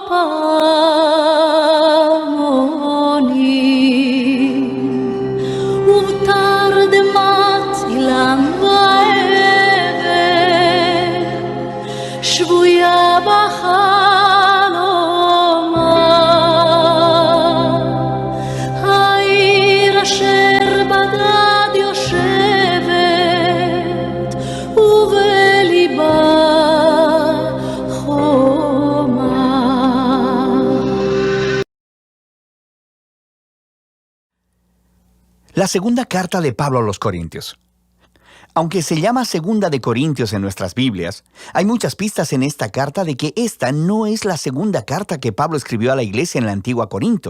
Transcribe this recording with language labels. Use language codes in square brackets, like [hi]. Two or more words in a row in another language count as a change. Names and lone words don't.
[he] פעמונים ובתרדמת אילן שבויה בחלומה העיר אשר בדד יושבת ובליבה חומה. [es] La segunda carta de Pablo a los Corintios. Aunque se llama Segunda de Corintios en nuestras Biblias, hay muchas pistas en esta carta de que esta no es la segunda carta que Pablo escribió a la iglesia en la antigua Corinto.